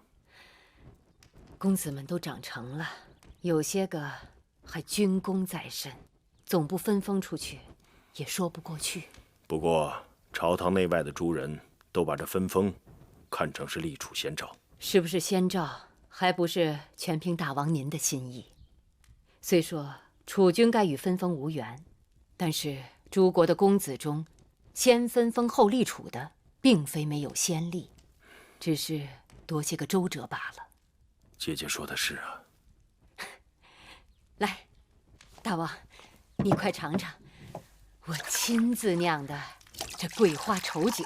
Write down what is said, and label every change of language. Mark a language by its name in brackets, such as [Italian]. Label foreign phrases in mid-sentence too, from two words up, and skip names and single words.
[Chinese] 公子們都長成了，有些個還軍功在身，總不分封出去，也說不過去。不過朝堂內外的諸人都把這分封看成是立儲先兆。是不是先兆，還不是全憑大王您的心意。雖說儲君該與分封無緣，但是諸國的公子中，先分封後立儲的，並非沒有先例，只是多些個周折罷了。姐姐說的是啊。來，大王，你快嘗嘗我親自釀的這桂花稠酒。